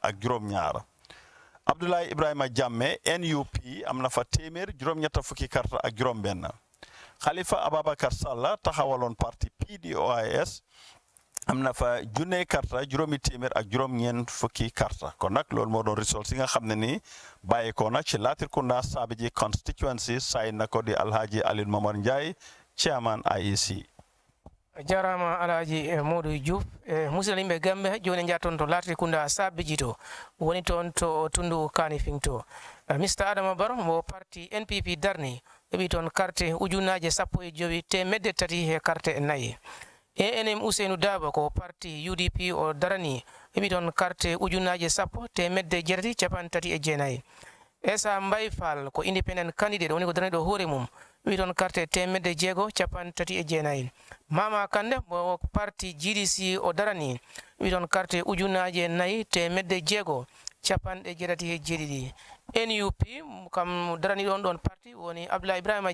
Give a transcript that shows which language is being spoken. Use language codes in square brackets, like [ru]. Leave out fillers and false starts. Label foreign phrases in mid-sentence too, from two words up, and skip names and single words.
[wo] ak juroom ñaar Abdullah Ibrahima Jamme NUP amna fa téeméer juroom ñetta fukki karta ak juroom ben Khalifa Ababakar Salla taxawalon parti PDOIS amna fa junne karta juroomi téeméer ak juroom ñen fukki karta kon nak lool mo doon result si nga xamne ni bayiko na ci Latrikunda Sabe ji constituency say nako di Alhaji Aliou Momar Njie chairman IEC [ff] jarama Alhaji Modou Diouf musidɓe Gambe joni jaton to Latrikunda Sabe ji to woni ton to tundu Kanifing to Mr. Adama Barrow mo parti NPP darni heɓi ton carte ujunaje 15 temedde tati he carte nayi ANM Usenu Dabo ko parti UDP o darani heɓi ton carte ujunaje 10 temedde jeetati capan tati e jeenayi Esambay Fall ko [en] independent candidate [ff] woni ko darani ɗo hoore mum heɓi ton carte temedde jeego capan tati e jeenayi Mama Kande mo parti GDC o darani heɓi ton carte ujunaje 4 temedde jeego capanɗe jeetati e jeeɗiɗi NUP kam darani ɗon parti woni Abdullah Ibrahima